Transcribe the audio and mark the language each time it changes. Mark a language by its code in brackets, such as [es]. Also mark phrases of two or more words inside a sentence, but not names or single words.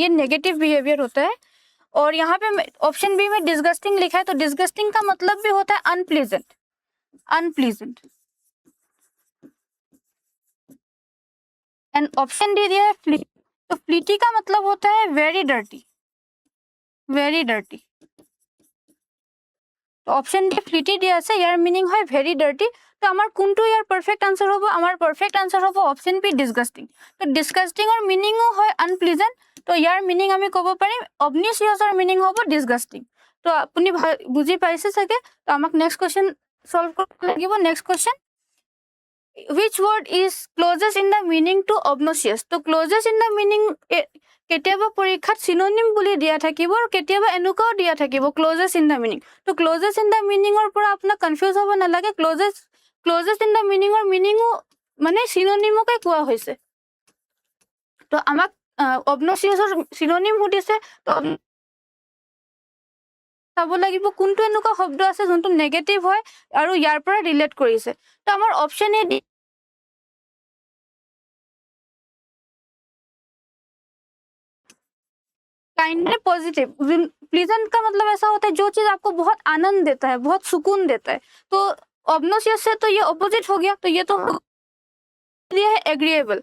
[hi] ये [en] negative behavior [hi] होता है। और यहाँ पे [en] option B [hi] में डिस्गस्टिंग लिखा है, तो डिस्गस्टिंग का मतलब भी होता है [en] unpleasant, unpleasant. and option D [hi] दिया है फ्लीटी। तो फ्लीटी का मतलब होता है [en] very dirty, very dirty. [hi] तो ऑप्शन डी फ्लीटी दिया [as] আছে, ইয়াৰ মিনিং হয় [en] very dirty. [as] তো আমার কোনটো ইয়াৰ [en] perfect answer [as] হবো? আমার [en] perfect answer [as] হবো [en] option B disgusting. [as] তো ডিসগাস্টিংৰ মিনিংও হয় আনপ্লিজেন্ট। তো ইয়াৰ মিনিং আমি ক'ব পাৰিম অবনিশিয়াছৰ মিনিং হ'ব ডিসগাস্টিং। তো আপুনি বুজি পাইছে চাগে। তো আমাক [en] next question [as] সলভ কৰিব লাগিব। [en] next question, which word is closest in the meaning to obnoxious? [as] তো [en] closest in the meaning [as] কেতিয়াবা পৰীক্ষাত সিনোনিম বুলি দিয়া থাকিব আৰু কেতিয়াবা এনেকুৱাও দিয়া থাকিব [en] closest in the meaning. [as] তো [en] closest in the meaning [as] পৰা আপোনাক কনফিউজ হ'ব নালাগে। [en] closest in the meaning [as] মিনিঙো মানে সিনোনিমকে কোৱা হৈছে। তো আমাক অবনচিয়াছৰ সিনোনিম সুধিছে, তো চাব লাগিব কোনটো এনেকুৱা শব্দ আছে যোনটো নেগেটিভ হয় আৰু ইয়াৰ পৰা ৰিলেট কৰিছে। তো আমাৰ [en] option A kindly positive. [hi] प्लीजेंट का मतलब ऐसा होता है जो चीज आपको बहुत आनंद देता है, बहुत सुकून देता है। तो ऑब्नोसियस से तो ये ऑपोजिट हो गया। तो ये तो है एग्रीएबल।